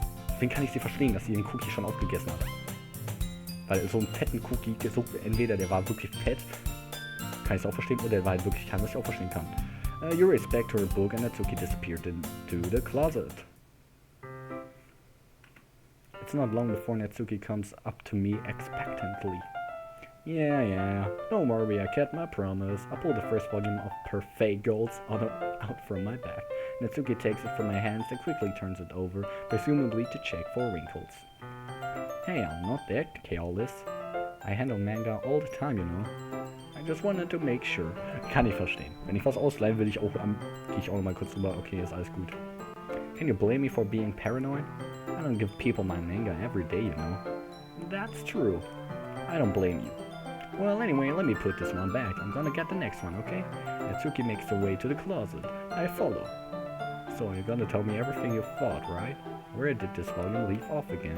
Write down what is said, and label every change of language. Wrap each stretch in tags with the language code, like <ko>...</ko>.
<de>Deswegen kann ich sie verstehen, dass sie den Cookie schon aufgegessen hat. Weil so einen fetten Cookie, entweder der war wirklich fett, kann ich es auch verstehen, oder der war halt wirklich kein, was ich auch verstehen kann.</de> <en>You race back to her book and Natsuki disappeared into the closet. It's not long before Natsuki comes up to me expectantly. Yeah, don't worry, I kept my promise. I pull the first volume of Perfect Goals out from my bag. Natsuki takes it from my hands and quickly turns it over, presumably to check for wrinkles. Hey, I'm not that careless. I handle manga all the time, you know. I just wanted to make sure.</en> <de>Kann ich verstehen. Wenn ich was ausleihen will, gehe ich auch noch mal kurz drüber. Okay, ist alles gut.</de> <en>Can you blame me for being paranoid? I don't give people my manga every day, you know. That's true. I don't blame you. Well, anyway, let me put this one back. I'm gonna get the next one, okay? Natsuki makes her way to the closet. I follow. So you're gonna tell me everything you thought, right? Where did this volume leave off again?</en>